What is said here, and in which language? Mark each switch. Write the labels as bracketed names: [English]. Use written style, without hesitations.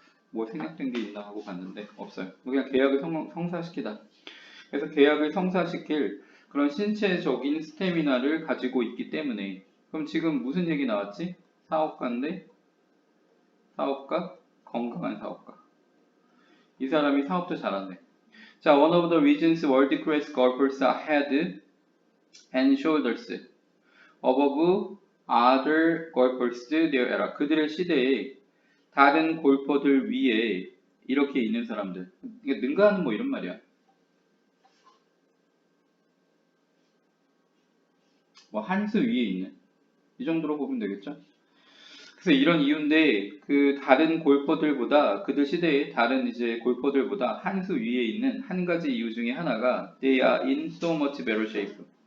[Korean] 뭐 생략된 게 있나 하고 봤는데 없어요. 그냥 계약을 성사시키다. 그래서 계약을 성사시킬 그런 신체적인 스태미나를 가지고 있기 때문에 그럼 지금 무슨 얘기 나왔지? 사업가인데 사업가? 건강한 사업가. 이 사람이 사업도 잘하네. [English] 자, one of the reasons world class golfers are head and shoulders above other golfers their era. [Korean] 그들의 시대에 다른 골퍼들 위에 이렇게 있는 사람들. 이게 능가하는 뭐 이런 말이야. 뭐 한 수 위에 있는. 이 정도로 보면 되겠죠? 그래서 이런 이유인데 그 다른 골퍼들보다 그들 시대의 다른 이제 골퍼들보다 한 수 위에 있는 한 가지 이유 중에 하나가 [English] they are in so much better shape.